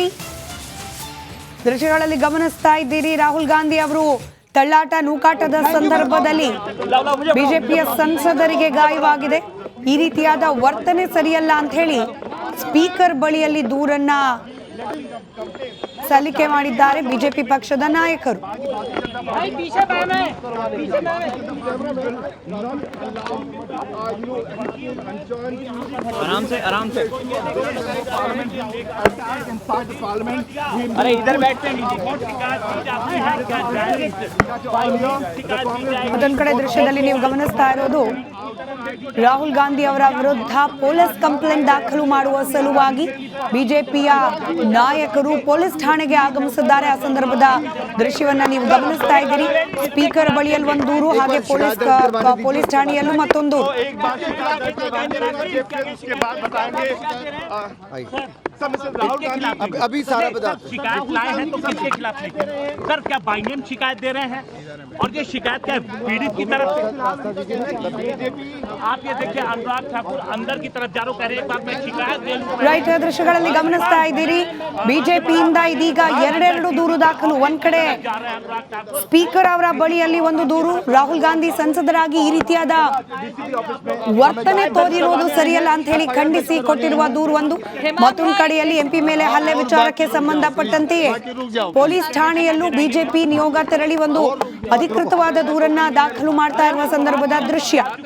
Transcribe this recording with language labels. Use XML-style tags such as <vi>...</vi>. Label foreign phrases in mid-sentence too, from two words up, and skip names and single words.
<kn>ದೃಶ್ಯಗಳಲ್ಲಿ ಗಮನಿಸ್ತಾ ಇದ್ದೀರಿ, ರಾಹುಲ್ ಗಾಂಧಿ ಅವರು ತಳ್ಳಾಟ ನೂಕಾಟದ ಸಂದರ್ಭದಲ್ಲಿ ಬಿಜೆಪಿಯ ಸಂಸದರಿಗೆ ಗಾಯವಾಗಿದೆ. ಈ ರೀತಿಯಾದ ವರ್ತನೆ ಸರಿಯಲ್ಲ ಅಂತ ಹೇಳಿ ಸ್ಪೀಕರ್ ಬಳಿಯಲ್ಲಿ ದೂರನ್ನ ಸಲ್ಲಿಕೆ ಮಾಡಿದ್ದಾರೆ ಬಿಜೆಪಿ ಪಕ್ಷದ ನಾಯಕರು.</kn> <hi>भाई पीछे मैम है, पीछे मैम है। आराम से आराम से। अरे इधर बैठते हैं।</hi> <kn>ಮತ್ತೊಂದು ಕಡೆ ದೃಶ್ಯದಲ್ಲಿ ನೀವು ಗಮನಿಸ್ತಾ ಇರೋದು ರಾಹುಲ್ ಗಾಂಧಿ ಅವರ ವಿರುದ್ಧ ಪೊಲೀಸ್ ಕಂಪ್ಲೇಂಟ್ ದಾಖಲು ಮಾಡುವ ಸಲುವಾಗಿ ಬಿಜೆಪಿಯ ನಾಯಕರು ಪೊಲೀಸ್ ಠಾಣೆಗೆ ಆಗಮಿಸಿದ್ದಾರೆ. ಆ ಸಂದರ್ಭದ ದೃಶ್ಯವನ್ನ ನೀವು ಗಮನಿಸ್ತಾ ಇದ್ದೀರಿ. ಸ್ಪೀಕರ್ ಬಳಿಯಲ್ಲಿ ಒಂದು ದೂರು, ಹಾಗೆ ಪೊಲೀಸ್ ಠಾಣೆಯಲ್ಲೂ ಮತ್ತೊಂದು.</kn> <hi>अभी सारा बता शिकायत लाए हैं तो किसके खिलाफ लिखे सर? क्या बाइनेम शिकायत दे रहे हैं? और ये शिकायत क्या पीड़ित की तरफ से? आप ये देखिए, अनुराग ठाकुर अंदर की तरफ जा रहे, कह रहे एक बार मैं शिकायत दे लूं।</hi> <kn>ರೈಟ್, ದೃಶ್ಯಗಳಲ್ಲಿ ಗಮನಿಸ್ತಾ ಇದ್ದೀರಿ. ಬಿಜೆಪಿಯಿಂದ ಇದೀಗ ಎರಡೆರಡು ದೂರು ದಾಖಲು. ಒಂದ್ ಕಡೆ ಸ್ಪೀಕರ್ ಅವರ ಬಳಿಯಲ್ಲಿ ಒಂದು ದೂರು, ರಾಹುಲ್ ಗಾಂಧಿ ಸಂಸದರಾಗಿ ಈ ರೀತಿಯಾದ ವರ್ತನೆ ತೋರಿರುವುದು ಸರಿಯಲ್ಲ ಅಂತ ಹೇಳಿ ಖಂಡಿಸಿ ಕೊಟ್ಟಿರುವ ದೂರು ಒಂದು. ಮತ್ತೊಂದು ಕಡೆಯಲ್ಲಿ ಎಂಪಿ ಮೇಲೆ ಹಲ್ಲೆ ವಿಚಾರಕ್ಕೆ ಸಂಬಂಧಪಟ್ಟಂತೆಯೇ ಪೊಲೀಸ್ ಠಾಣೆಯಲ್ಲೂ ಬಿಜೆಪಿ ನಿಯೋಗ ತೆರಳಿ ಒಂದು ಅಧಿಕೃತವಾದ ದೂರನ್ನ ದಾಖಲು ಮಾಡ್ತಾ ಇರುವ ಸಂದರ್ಭದ ದೃಶ್ಯ.</kn>